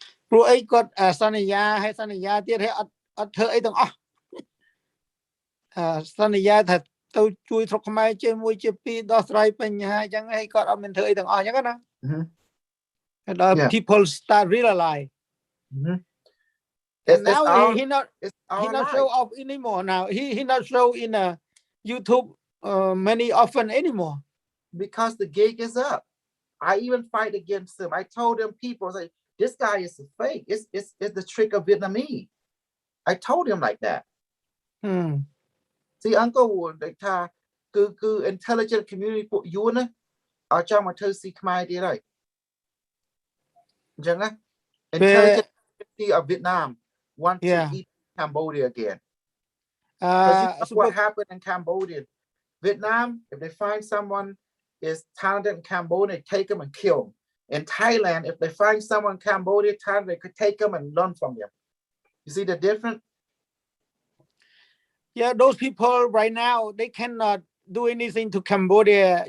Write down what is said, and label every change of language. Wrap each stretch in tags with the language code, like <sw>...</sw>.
<km>ព្រោះអីគាត់សន្យាហើយសន្យាទៀតហើយអត់ធ្វើអីទាំងអស់សន្យាថាទៅជួយស្រុកខ្មែរជាមួយជាពីរដោះស្រាយបញ្ហាអញ្ចឹងហើយគាត់អត់មានធ្វើអីទាំងអស់អញ្ចឹងណាដល់</km> <en>people start realize and now he not show off anymore now he not show in YouTube many often anymore because the gig is up. I even fight against him. I told them people say this guy is a fake. It's the trick of Vietnamese. I told him like that. See, Uncle ថា</en> <km>គឺ intelligent community ពួកយួនណាឲ្យចង់មកធ្វើស៊ីខ្មែរទៀតហើយអញ្ចឹងណា</km> <en>intelligent community of Vietnam want to Yeah. eat Cambodia again. Because you know what Super, happened in Cambodia. Vietnam, if they find someone is talented in Cambodia, they take them and kill them. In Thailand, if they find someone in Cambodia talented, they could take them and learn from them. You see the difference? yeah, those people right now, they cannot do anything to Cambodia.</en>